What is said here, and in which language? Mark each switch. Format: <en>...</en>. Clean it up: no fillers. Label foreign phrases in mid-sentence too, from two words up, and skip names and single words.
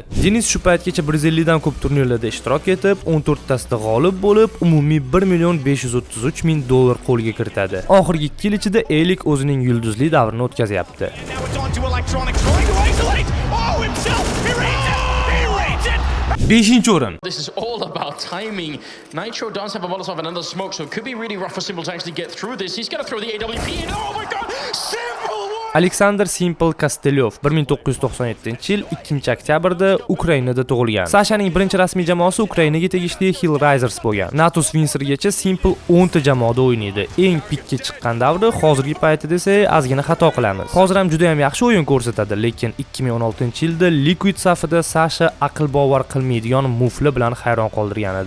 <uz>Denis shu paytgacha 150 dan ko'p turnirlarda ishtirok etib, 14 tasida g'olib bo'lib, umumiy 1 533 ming dollar qo'lga kiritadi. Oxirgi 2 yil ichida Elik o'zining yulduzli davrini o'tkazyapti. 5-o'rin.</uz> <en>This is all about timing. Nitro does have a Molotov and another smoke, so it could be really rough for Simple to actually get through this. He's going to throw the AWP in. Oh my god! Simple!</en> <uz>Alexander Simple Kostelyov 1997-yil 2-oktyabrda Ukrainada tug'ilgan. Sashaning birinchi rasmiy jamoasi Ukrainaga tegishli Hellraisers bo'lgan. Natus Winsergacha Simple 10 ta jamoada o'ynaydi. Eng pikka chiqqan davri hozirgi paytida esa ozgina xato qilamiz. Hozir ham juda ham yaxshi o'yin ko'rsatadi, lekin 2016-yilda Liquid safida Sasha aql bovar qilmaydigan mufli bilan hayron qoldirgan edi.</uz>